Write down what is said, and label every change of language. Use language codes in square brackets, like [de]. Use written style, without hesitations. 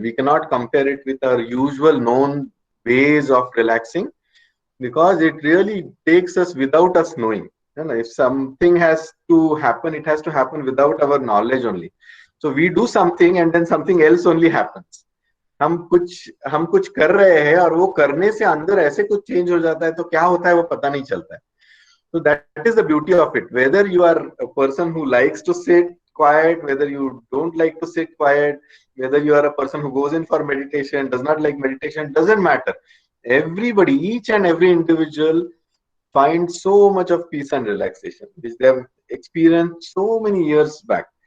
[en] We cannot compare it with our usual known ways of relaxing, because it really takes us without us knowing. If something has to happen, it has to happen without our knowledge only. So we do something and then something else only happens. [hi] हम कुछ कर रहे हैं और वो करने से अंदर ऐसे कुछ चेंज हो जाता है, तो क्या होता है वो पता नहीं चलता है. [en] So that is the beauty of it. Whether you are a person who likes to sit quiet, whether you don't like to sit quiet, whether you are a person who goes in for meditation, does not like meditation, doesn't matter. Everybody, each and every individual finds so much of peace and relaxation, which they have experienced so many years back.